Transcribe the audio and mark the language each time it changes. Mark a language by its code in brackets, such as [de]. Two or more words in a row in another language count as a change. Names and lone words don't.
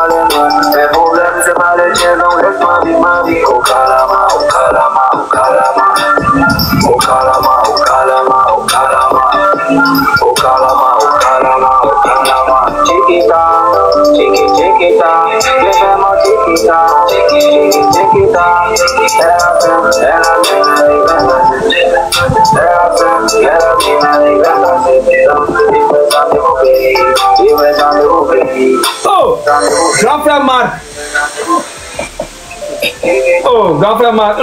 [fr] les miens, tes problèmes c'est pas les tiens, donc laisse-moi vivre ma vie. Oh calama, oh calama, oh calama, oh calama, oh calama, oh calama, oh calama, oh calama, oh calama. [es] Chiquita, chiquita, déjame chiquita, chiquita, [fr] oh, grand frère Marc. Oh, grand frère Marc.